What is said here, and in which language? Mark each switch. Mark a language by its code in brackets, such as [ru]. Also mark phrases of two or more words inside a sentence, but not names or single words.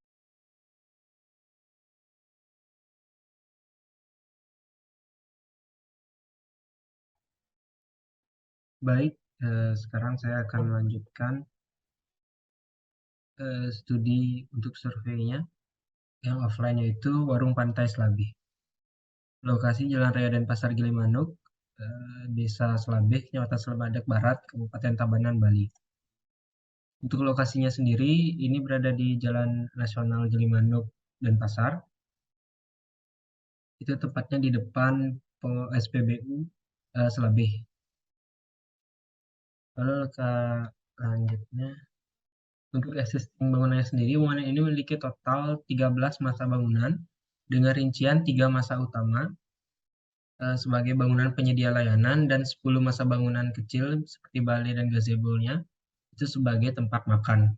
[id] Baik, sekarang saya akan melanjutkan studi untuk surveinya yang offline yaitu Warung Pantai Selabih. Lokasi Jalan Raya Denpasar Gilimanuk, Desa Selabeh, Kecamatan Selabadek Barat, Kabupaten Tabanan, Bali. Untuk lokasinya sendiri, ini berada di Jalan Nasional Gilimanuk, Denpasar. Itu tepatnya di depan SPBU Selabeh. Lalu selanjutnya, untuk existing bangunannya sendiri, bangunan ini memiliki total 13 masa bangunan dengan rincian 3 masa utama sebagai bangunan penyedia layanan dan 10 masa bangunan kecil seperti balai dan gazebo-nya itu sebagai tempat makan.